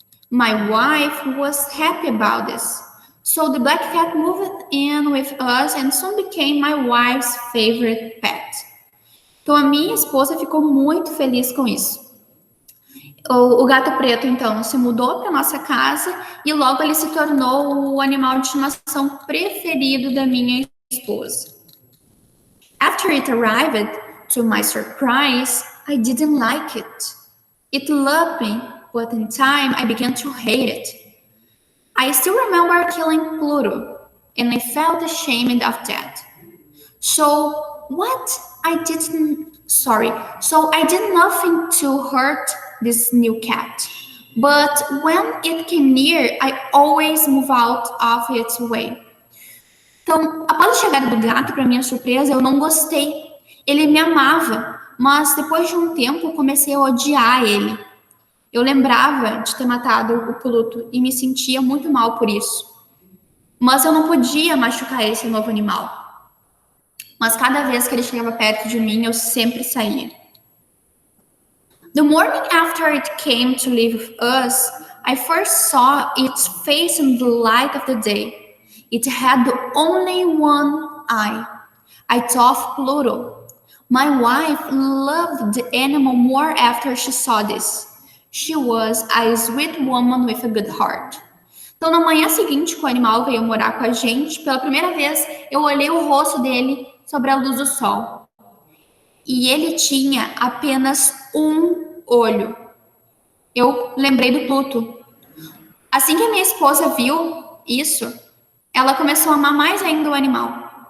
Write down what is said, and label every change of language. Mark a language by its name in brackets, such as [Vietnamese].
[English] My wife was happy about this. So the black cat moved in with us and soon became my wife's favorite pet. [Portuguese] Então a minha esposa ficou muito feliz com isso. O gato preto, então, se mudou para nossa casa e logo ele se tornou o animal de estimação preferido da minha esposa. [English] After it arrived, to my surprise, I didn't like it. It loved me, but in time I began to hate it. I still remember killing Pluto, and I felt ashamed of that. So I did nothing to hurt this new cat. But when it came near, I always moved out of its way. [Portuguese] Então, após a chegada do gato, para minha surpresa, eu não gostei. Ele me amava, mas depois de um tempo eu comecei a odiar ele. Eu lembrava de ter matado o Pluto e me sentia muito mal por isso. Mas eu não podia machucar esse novo animal. Mas cada vez que ele chegava perto de mim, eu sempre saía. [English] The morning after it came to live with us, I first saw its face in the light of the day. It had only one eye. I thought of Pluto. My wife loved the animal more after she saw this. She was a sweet woman with a good heart. [Portuguese] Então, na manhã seguinte, que o animal veio morar com a gente, pela primeira vez, eu olhei o rosto dele sobre a luz do sol. E ele tinha apenas um olho. Eu lembrei do Pluto. Assim que a minha esposa viu isso, ela começou a amar mais ainda o animal.